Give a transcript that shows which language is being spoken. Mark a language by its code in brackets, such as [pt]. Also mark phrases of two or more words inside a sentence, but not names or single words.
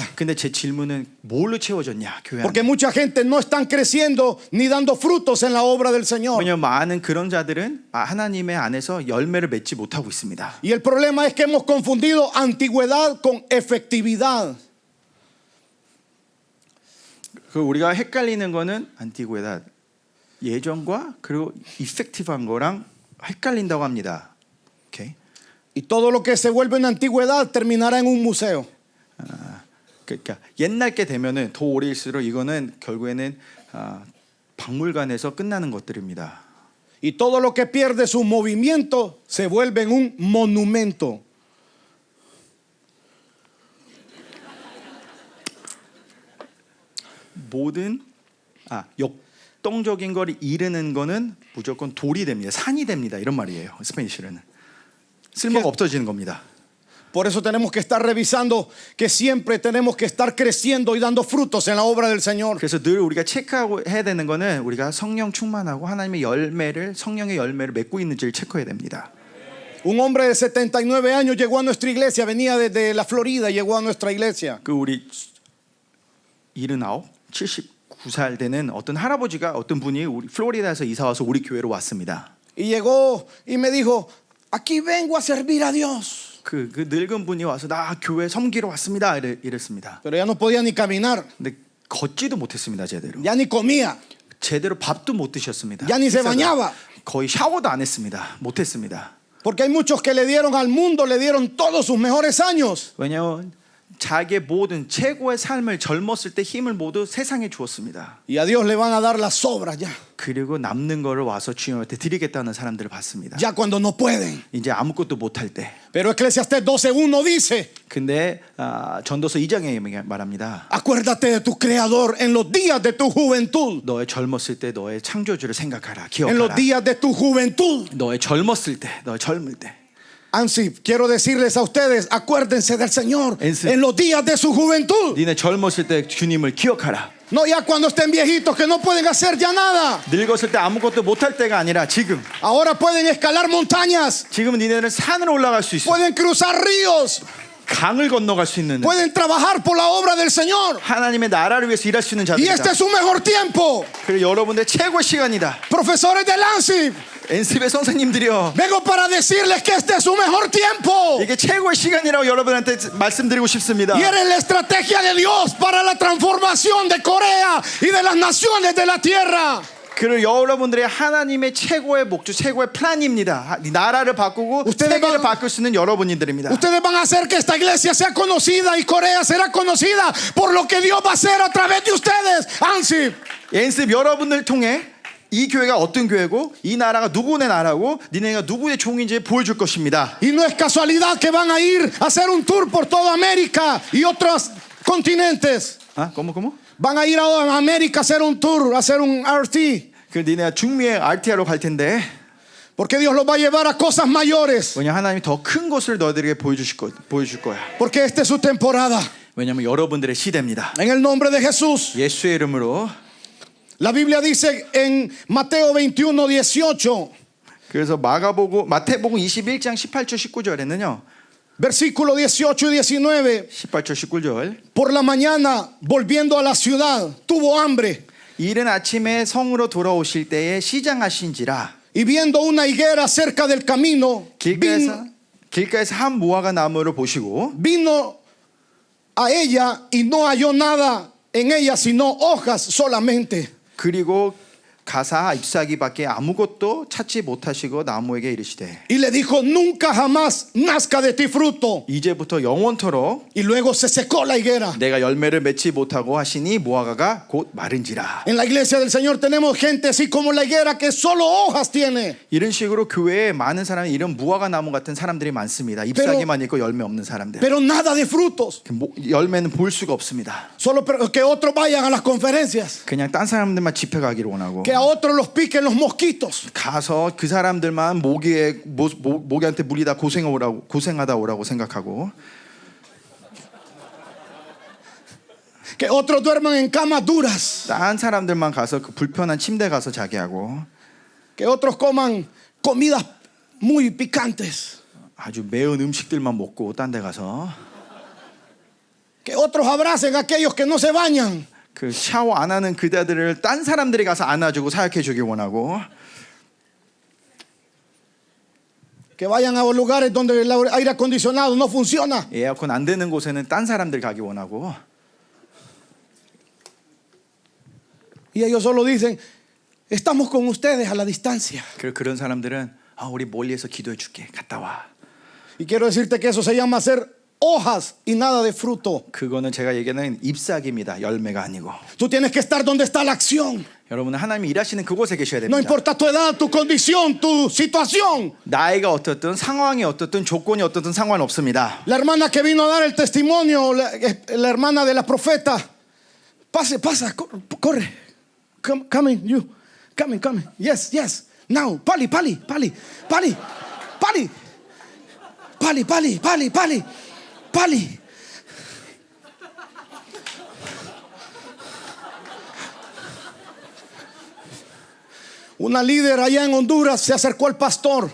[ko] 근데 제 질문은 뭘로 채워졌냐? 교회 Porque 안에. [es] mucha gente no están creciendo ni dando frutos en la obra del Señor. [ko] 왜냐하면 많은 그런 자들은 하나님의 안에서 열매를 맺지 못하고 있습니다. [es] Y el problema es que hemos confundido antigüedad con efectividad. [ko] 그 우리가 헷갈리는 거는 안티구에다 예전과 그리고 이펙티브한 거랑 헷갈린다고 합니다. 오케이. [es] Y todo lo que se vuelve en antigüedad terminará en un museo. [ko] 그러니까 옛날 게 되면은 더 오래일수록 이거는 결국에는 박물관에서 끝나는 것들입니다. [es] Y todo lo que pierde su movimiento se vuelve en un monumento. [ko] 모든 역동적인 걸 이르는 거는 무조건 돌이 됩니다. 산이 됩니다. 이런 말이에요. 스페니쉬로는 쓸모가 없어지는 겁니다. [es] Por eso tenemos que estar revisando que siempre tenemos que estar creciendo y dando frutos en la obra del Señor. [ko] 그래서 늘 우리가 체크하고 해야 되는 거는 우리가 성령 충만하고 하나님의 성령의 열매를 맺고 있는지를 체크해야 됩니다. [es] Un hombre de 79 años llegó a nuestra iglesia, venía desde la Florida, llegó a nuestra iglesia. [ko] 그 우리 79살 되는 어떤 할아버지가 어떤 분이 우리 플로리다에서 이사 와서 우리 교회로 왔습니다. [es] Y llegó y me dijo, aquí vengo a servir a Dios. [ko] 그 늙은 분이 와서 나 교회 섬기러 왔습니다. 이랬습니다. [es] Pero ya no podía ni caminar, [ko] 근데 걷지도 못했습니다. 제대로. [es] ya ni comía, [ko] 제대로 밥도 못 드셨습니다. [es] ya ni se bañaba. [ko] 거의 샤워도 안 했습니다. 못했습니다. [es] Porque hay muchos que le dieron al mundo, le dieron todos sus mejores años. [ko] 왜냐하면 자기의 모든 최고의 삶을 젊었을 때 힘을 모두 세상에 주었습니다. [es] Y a Dios le van a dar las sobras ya. [ko] 그리고 남는 거를 와서 주님한테 드리겠다는 사람들을 봤습니다. [es] Ya cuando no pueden. [ko] 이제 아무것도 못할 때. [es] Pero Eclesiastés 12:1 dice, [ko] 근데 전도서 2장에 말합니다. [es] acuérdate de tu creador en los días de tu juventud. [ko] 너의 젊었을 때 너의 창조주를 생각하라. [es] En los [ko] 기억하라. [es] días de tu juventud. [ko] 너의 젊었을 때, 너의 젊을 때. [es] Ansip, quiero decirles a ustedes, acuérdense del Señor Ansip. en los días de su juventud. [ko] 니네 젊었을 때 주님을 기억하라. [es] No ya cuando estén viejitos que no pueden hacer ya nada. [ko] 늙었을 때 아무것도 못할 때가 아니라 지금. [es] Ahora pueden escalar montañas, [ko] 지금은 니네는 산으로 올라갈 수 있어. [es] pueden cruzar ríos, [ko] 강을 건너갈 수 있는. [es] pueden trabajar por la obra del Señor. [ko] 하나님의 나라를 위해서 일할 수 있는 [es] Y este [ko] 자들이다. [es] es su mejor tiempo. [ko] 그리고 여러분들 최고의 시간이다. [es] Profesores del ANSIP, [ko] 엔습의 선생님들이요. [es] vengo para decirles que este es su mejor tiempo. [ko] 이게 최고의 시간이라고 여러분한테 말씀드리고 싶습니다. [es] Y eres la estrategia de Dios para la transformación de Corea y de las naciones de la tierra. [ko] 그리고 여러분들의 하나님의 최고의 목적, 최고의 플랜입니다. 나라를 바꾸고 세계를 바꿀 수 있는 여러분들입니다. [es] Ustedes van a hacer que esta iglesia sea conocida y Corea será conocida por lo que Dios va a hacer a través de ustedes. ANSIP. [ko] 엔습 여러분들 통해 이 교회가 어떤 교회고 이 나라가 누구의 나라고 니네가 누구의 종인지 보여줄 것입니다. [es] Y no es casualidad que van a ir a hacer un tour por toda América y otros continentes. ¿Cómo? Van a ir a América a hacer un tour, a hacer un RT. [ko] 그 니네가 중미의 RTR로 갈 텐데 [es] Porque Dios los va a llevar a cosas mayores. [ko] 왜냐 하나님이 더 큰 것을 너희들에게 보여줄 거야. [es] Porque esta es su temporada. [ko] 왜냐하면 여러분들의 시대입니다. [es] En el nombre de Jesús. [ko] 예수의 이름으로. [es] La Biblia dice en Mateo 21:18. [ko] 그래서 마태복음 21장 18절 19절에는요. [es] Versículo 18 y 19. [ko] 18절 19절. [es] Por la mañana, volviendo a la ciudad, tuvo hambre. [ko] 이른 아침에 성으로 돌아오실 때에 시장하신지라. [es] Y viendo una higuera cerca del camino, [ko] 길가에서 한 무화과 나무를 보시고 [es] vino a ella y no halló nada en ella sino hojas solamente. [ko] 그리고 가사 잎사귀밖에 아무것도 찾지 못하시고 나무에게 이르시되 [es] Y le dijo, nunca jamás nazca de ti fruto. [ko] 이제부터 영원토록 [es] Y luego se secó la higuera. [ko] 내가 열매를 맺지 못하고 하시니 무화과가 곧 마른지라. [es] En la iglesia del Señor tenemos gente así como la higuera que solo hojas tiene. [ko] 이런 식으로 교회에 많은 사람이 이런 무화과 나무 같은 사람들이 많습니다. 잎사귀만 있고 열매 없는 사람들. [es] Pero nada de frutos. [ko] 열매는 볼 수가 없습니다. [es] Solo que otros vayan a las conferencias. [ko] 그냥 딴 사람들만 집회 가기를 원하고 [es] Que a otros los piquen los mosquitos. [ko] 가서 그 사람들만 모기한테 물리다 고생하다 오라고 생각하고 [es] Que otros duerman en camas duras. [ko] 딴 사람들만 가서 그 불편한 침대 가서 자게 하고 [es] Que otros coman comidas muy picantes. [ko] 아주 매운 음식들만 먹고 딴 데 가서 [es] Que otros abracen a aquellos que no se bañan. [ko] 그 샤워 안 하는 그대들을 딴 사람들이 가서 안아주고 사역해 주길 원하고 [es] Que vayan a lugares donde el aire acondicionado no funciona. [ko] 에어컨 안 되는 곳에는 딴 사람들 가기 원하고 [es] Y ellos solo dicen, estamos con ustedes a la distancia. [ko] 그런 사람들은 우리 멀리에서 기도해 줄게 갔다 와. [es] Y quiero decirte que eso se llama ser hojas y nada de fruto. [ko] 그거는 제가 얘기하는 잎사귀입니다. 열매가 아니고. [es] Tú tienes que estar donde está la acción. [ko] 여러분은 하나님이 일하시는 그곳에 계셔야 No 됩니다. [es] importa tu edad, tu condición, tu situación. [ko] 나이가 어떻든 상황이 어떻든 조건이 어떻든 상관없습니다. [es] La hermana que vino a dar el testimonio, la hermana de la profeta, pasa, corre. [en] Coming, you. Coming. Yes. Now, pali. [es] Una líder allá en Honduras se acercó al pastor,